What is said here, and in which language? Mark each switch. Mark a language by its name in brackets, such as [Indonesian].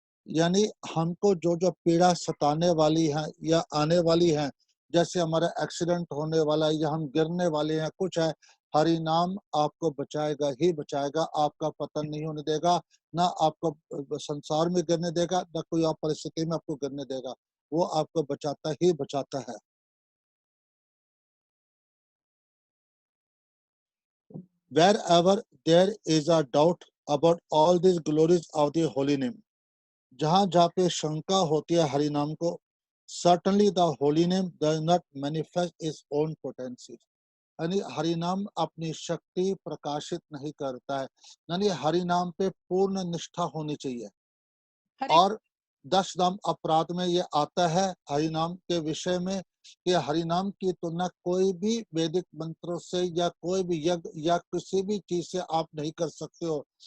[Hindi] यानी हमको जो जो पीड़ा सताने वाली है या आने वाली है, जैसे हमारा एक्सीडेंट होने वाला है या हम गिरने वाले हैं, कुछ है, हरि नाम आपको बचाएगा ही बचाएगा। आपका पतन नहीं होने देगा, ना आपको संसार में गिरने देगा, ना कोई और परिस्थिति में आपको गिरने देगा। वो आपको बचाता ही बचाता है। [English] Wherever there is a doubt about all these glories of the holy name, [Hindi] जहाँ जहाँ पे शंका होती है हरि नाम को, [English] certainly the holy name does not manifest its own potency। [Hindi] यानी हरि नाम अपनी शक्ति प्रकाशित नहीं करता है। यानी हरि नाम पे पूर्ण निष्ठा होनी चाहिए। और 10 नाम अपराध में ये आता है हरि नाम के विषय में, कि हरि नाम की तुलना कोई भी वैदिक मंत्रों से या कोई भी यज्ञ या किसी भी चीज से आप नहीं कर सकते हो।